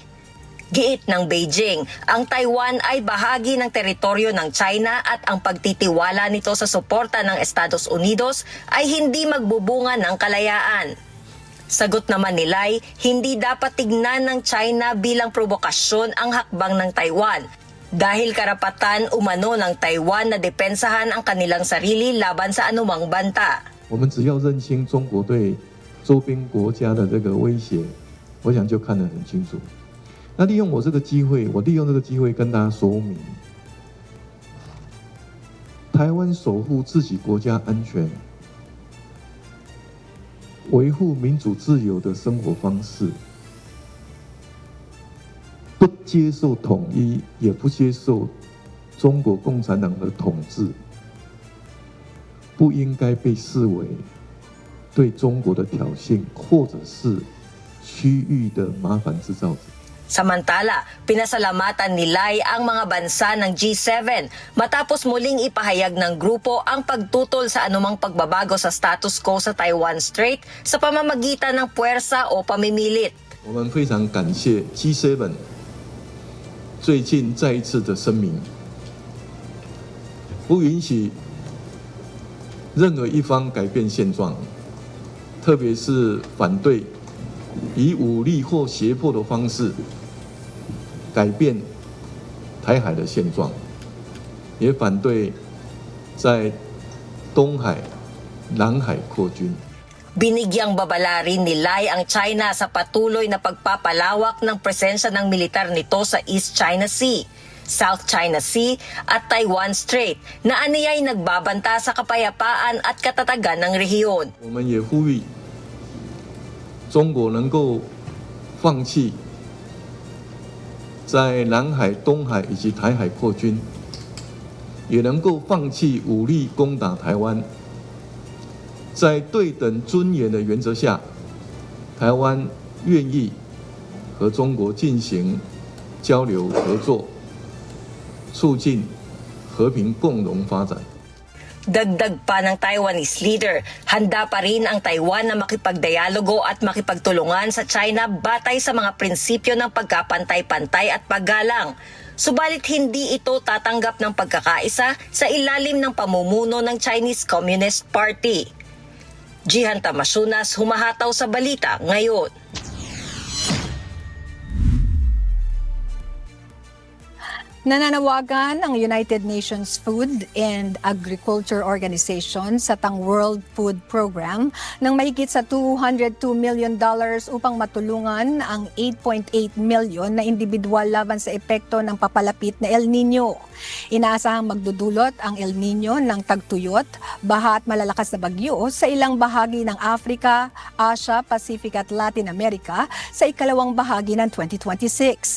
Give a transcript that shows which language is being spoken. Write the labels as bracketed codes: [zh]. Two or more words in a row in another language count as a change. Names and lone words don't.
[tl] Giit ng Beijing, ang Taiwan ay bahagi ng teritoryo ng China at ang pagtitiwala nito sa suporta ng Estados Unidos ay hindi magbubunga ng kalayaan. Sagot naman ni Lai, hindi dapat tignan ng China bilang provokasyon ang hakbang ng Taiwan dahil karapatan umano ng Taiwan na depensahan ang kanilang sarili laban sa anumang banta. [zh] 我们只要认清中国对周边国家的这个威胁，我想就看得很清楚。那利用这个机会跟大家说明，台湾守护自己国家安全，维护民主自由的生活方式，不接受统一，也不接受中国共产党的统治，不应该被视为对中国的挑衅，或者是区域的麻烦制造者。 [tl] Samantala, pinasalamatan ni Lai ang mga bansa ng G7 matapos muling ipahayag ng grupo ang pagtutol sa anumang pagbabago sa [en] status quo [tl] sa Taiwan Strait sa pamamagitan ng puwersa o pamimilit. [zh] 我们非常感谢 G7 最近再一次的声明，不允许任何一方改变现状，特别是反对以武力或胁迫的方式 改变台海的现状，也反对在东海、南海扩军。 [tl] Binigyang babala rin ni Lai ang China sa patuloy na pagpapalawak ng presensya ng militar nito sa East China Sea, South China Sea at Taiwan Strait na aniyay nagbabanta sa kapayapaan at katatagan ng rehiyon. [zh] 我们也呼吁中国能够放弃 在南海、东海以及台海扩军，也能够放弃武力攻打台湾。在对等尊严的原则下，台湾愿意和中国进行交流合作，促进和平共荣发展。 [tl] Dagdag pa ng [en] Taiwanese leader, [tl] handa pa rin ang Taiwan na makipagdialogo at makipagtulungan sa China batay sa mga prinsipyo ng pagkapantay-pantay at paggalang. Subalit hindi ito tatanggap ng pagkakaisa sa ilalim ng pamumuno ng Chinese Communist Party. Jihan Tamasunas, humahataw sa balita ngayon. Nananawagan ang United Nations Food and Agriculture Organization sa World Food Program ng mahigit sa $202 million upang matulungan ang 8.8 million na individual laban sa epekto ng papalapit na El Nino. Inaasahang magdudulot ang El Nino ng tagtuyot, baha at malalakas na bagyo sa ilang bahagi ng Africa, Asia, Pacific at Latin America sa ikalawang bahagi ng 2026.